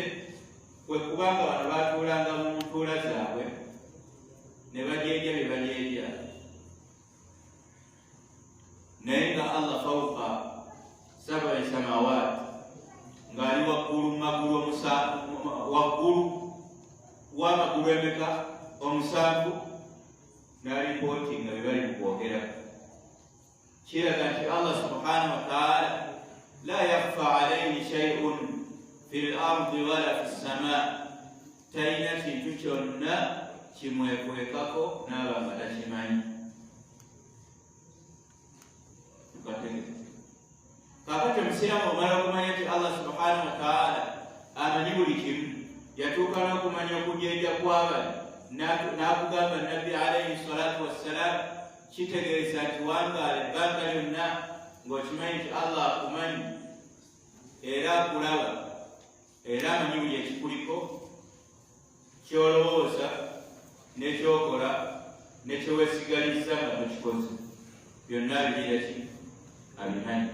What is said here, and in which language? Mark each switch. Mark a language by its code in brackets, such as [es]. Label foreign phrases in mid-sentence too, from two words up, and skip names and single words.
[lg] Kwe kubanga bano baatuulanga mu ntuula zaabwe ne bajeerya bye bajeerya, naye nga [ar] الله فوق سبع سماوات, [lg] ng'ali waggulu w'amagulu emeka? Omusanvu. N'alipootinga bye bali mu kwogera. Kiraga nti [ar] الله سبحانه وتعالى لا يخفى عليه شيء في الأرض ولا في السماء, [lg] talina kintu kyonna kimwekwekako n'aba nga takimanyi. Kakati omusiraamu omala okumanya nti [ar] الله سبحانه وتعالى [lg] amanyi buli kimu, yatuuka n'okumanya okujeja kw'abali n'akugamba nabbi [ar] عليه الصلاة والسلام, [lg] kitegeeza nti wangaala ebbanga lyonna ng'okimanyi nti Allah akumanyi era akulaba era amanyi buli ekikuliko, kyolowooza n'ekyokola n'ekyoweesigaliza nga tokikoze, byonna abirira ki abimanyi.